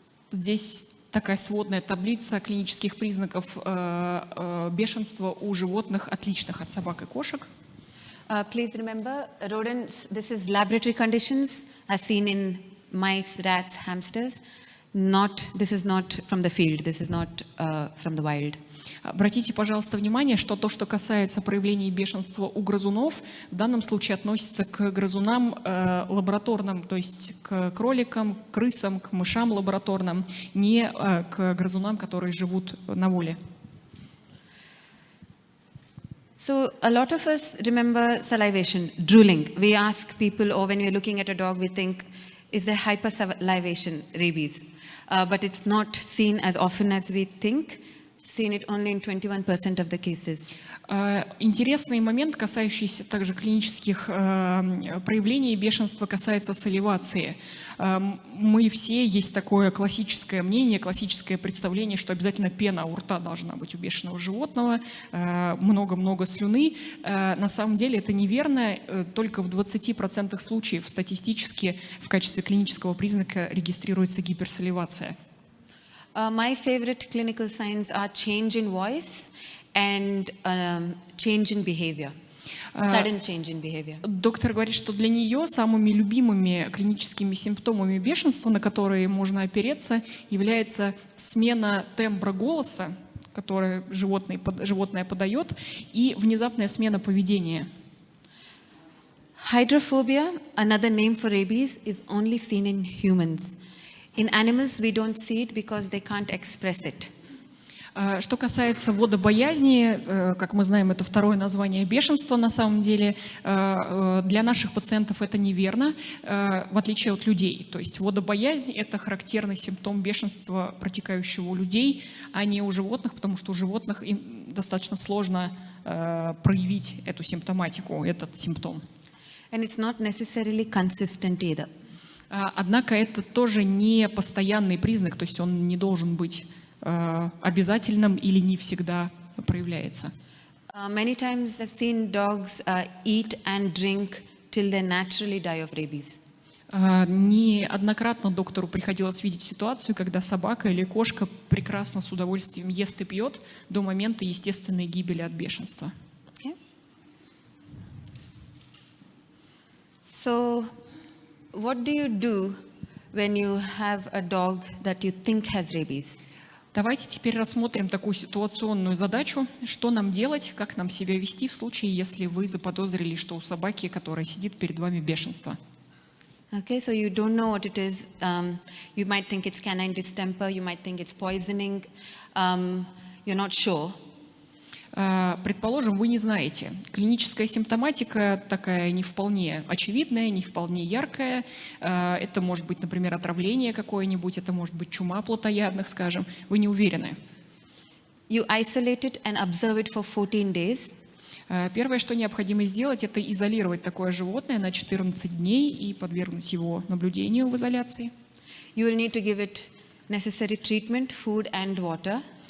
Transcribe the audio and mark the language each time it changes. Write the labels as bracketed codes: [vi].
[ru] Здесь такая сводная таблица клинических признаков бешенства у животных, отличных от собак и кошек. [en] Please remember, rodents, this is laboratory conditions as seen in mice, rats, hamsters. This is not from the field, this is not from the wild. [ru] Обратите, пожалуйста, внимание, что то, что касается проявлений бешенства у грызунов, в данном случае относится к грызунам лабораторным, то есть к кроликам, крысам, к мышам лабораторным, не к грызунам, которые живут на воле. [en] So a lot of us remember salivation, drooling. We ask people, or when we're looking at a dog, we think, is there hypersalivation, rabies? But it's not seen as often as we think. Seen it only in 21% of the cases. [ru] Интересный момент, касающийся также клинических проявлений бешенства, касается саливации. Мы все, есть такое классическое мнение, классическое представление, что обязательно пена у рта должна быть у бешеного животного, много-много слюны. На самом деле это неверно, только в 20% случаев статистически в качестве клинического признака регистрируется гиперсаливация. [en] My favorite clinical signs are change in voice and change in behavior, sudden change in behavior. [ru] Доктор говорит, что для нее самыми любимыми клиническими симптомами бешенства, на которые можно опереться, является смена тембра голоса, который животное подает, и внезапная смена поведения. [en] Hydrophobia, another name for rabies, is only seen in humans. In animals, we don't see it because they can't express it. [ru] Что касается водобоязни, как мы знаем, это второе название бешенства на самом деле. Для наших пациентов это неверно, в отличие от людей. То есть водобоязнь – это характерный симптом бешенства, протекающего у людей, а не у животных, потому что у животных им достаточно сложно проявить эту симптоматику, этот симптом. [en] And it's not necessarily consistent either. [ru] Однако это тоже не постоянный признак, то есть он не должен быть обязательным или не всегда проявляется. [en] Many times I've seen dogs eat and drink till they naturally die of rabies. [ru] Неоднократно доктору приходилось видеть ситуацию, когда собака или кошка прекрасно с удовольствием ест и пьет до момента естественной гибели от бешенства. [en] Okay. So, what do you do when you have a dog that you think has rabies? [ru] Давайте теперь рассмотрим такую ситуационную задачу. Что нам делать, как нам себя вести в случае, если вы заподозрили, что у собаки, которая сидит перед вами, бешенство. [en] Okay, so you don't know what it is. You might think it's canine distemper, you might think it's poisoning. You're not sure. [ru] Предположим, вы не знаете. Клиническая симптоматика такая не вполне очевидная, не вполне яркая. Это может быть, например, отравление какое-нибудь, это может быть чума плотоядных, скажем. Вы не уверены. [en] You isolate it and observe it for 14 days. [ru] Первое, что необходимо сделать, это изолировать такое животное на 14 дней и подвергнуть его наблюдению в изоляции. [en] You will need to give it necessary treatment, food and water.